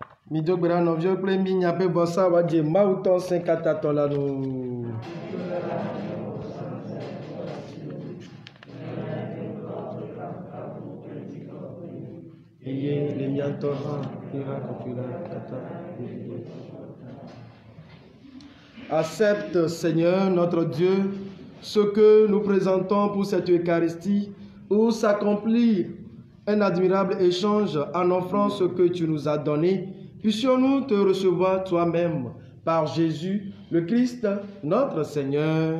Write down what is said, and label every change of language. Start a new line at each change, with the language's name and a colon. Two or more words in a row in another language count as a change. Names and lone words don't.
Ewe: Mi do gbera nɔviwo kple mi nyaƒe vɔsa wadze Mawu tɔ sẽ katã tɔ la nu. Eye le mia ŋutɔ hã ira kɔkɔe la katã.
French: Accepte, Seigneur notre Dieu, ce que nous présentons pour cette Eucharistie où s'accomplit un admirable échange en offrant ce que tu nous as donné. Puissions-nous te recevoir toi-même par Jésus, le Christ, notre Seigneur.